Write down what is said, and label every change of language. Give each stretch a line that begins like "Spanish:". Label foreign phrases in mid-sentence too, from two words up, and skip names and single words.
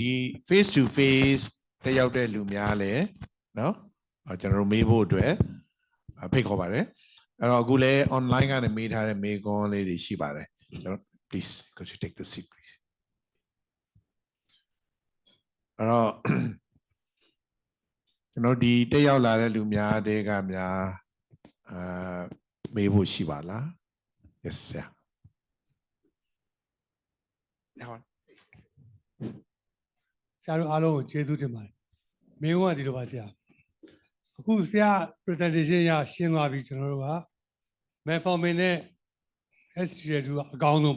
English: face to face
Burmese: တက်ရောက်တဲ့လူများလဲเนาะကျွန်တော်တို့မေးဖို့အတွက်ဖိတ်ခေါ်ပါတယ်အဲ့တော့အခုလဲ online ကနေမေးထားတဲ့မေးခွန်းလေးတွေရှိပါတယ်ကျွန်တော်
English: please go to take the seat please
Burmese: အဲ့တော့ကျွန်တော်ဒီတက်ရောက်လာတဲ့လူများတွေကများမေးဖို့ရှိပါလား
English: yes sir
Burmese: ဆရာတို့အားလုံးကိုကျေးဇူးတင်ပါတယ်မင်းကဒီလိုပါဆရာအခုဆရာ presentation ရရှင်းသွားပြီကျွန်တော်တို့က metformin နဲ့ SGLT2 ကအကောင်းဆုံး